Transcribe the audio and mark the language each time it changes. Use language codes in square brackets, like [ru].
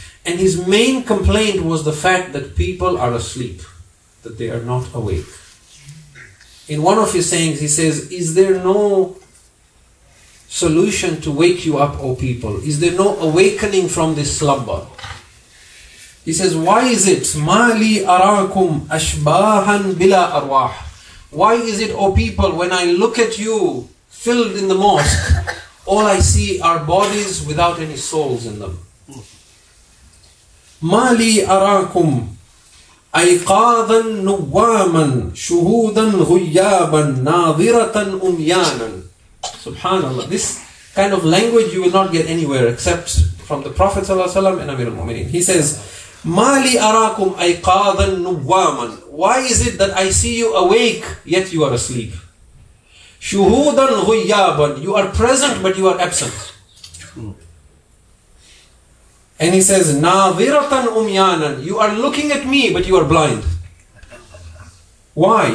[en] And his main complaint was the fact that people are asleep, that they are not awake. In one of his sayings, he says, is there no solution to wake you up, O people? Is there no awakening from this slumber? He says, why is it, [ar] مَا لِي أَرَاكُمْ أَشْبَاهًا بِلَا أَرْوَاحٍ? [en] Why is it, O people, when I look at you filled in the mosque, all I see are bodies without any souls in them? [ar] مَا لِي أَرَاكُمْ أَيْقَاظًا نُوَّامًا شُهُودًا غُيَّابًا نَاظِرَةً أُمْيَانًا. Subhanallah. [en] This kind of language you will not get anywhere except from the Prophet ﷺ and Amir al-Mu'mineen. He says, [ar] مَا لِي أَرَاكُمْ أَيْقَاظًا نُوَّامًا. [en] Why is it that I see you awake, yet you are asleep? [ar] شُهُودًا غُيَّابًا. [en] You are present, but you are absent. And he says, [ar] نَاظِرَةً أُمْيَانًا. [en] You are looking at me, but you are blind. Why?